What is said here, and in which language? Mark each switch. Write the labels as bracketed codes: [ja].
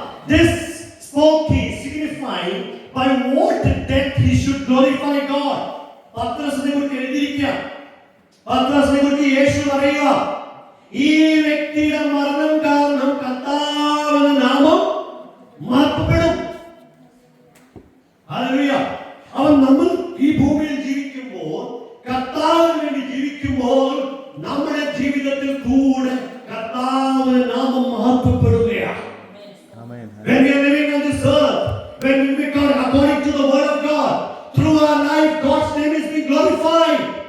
[en] This spoke he, signifying by what death he should glorify God. [ml] പത്രോസിനെ കുറിച്ച് എഴുതിയിരിക്കുക. പത്രോസിനെ കുറിച്ച് യേശു പറയുക, ഈ വ്യക്തിയുടെ മരണം കാരണം കർത്താവിന്റെ നാമം മഹത്വപ്പെടും. ഹല്ലേലൂയ. അവൻ നമ്മൾ ഈ ഭൂമിയിൽ ജീവിക്കുമ്പോൾ, കർത്താവിന് വേണ്ടി ജീവിക്കുമ്പോൾ, നമ്മുടെ ജീവിതത്തിൽ കൂടെ കർത്താവിന്റെ നാമം മഹത്വപ്പെടുകയാണ്. [en] When we are living on this earth, when we become according to the word of God, through our life, God's name is being glorified.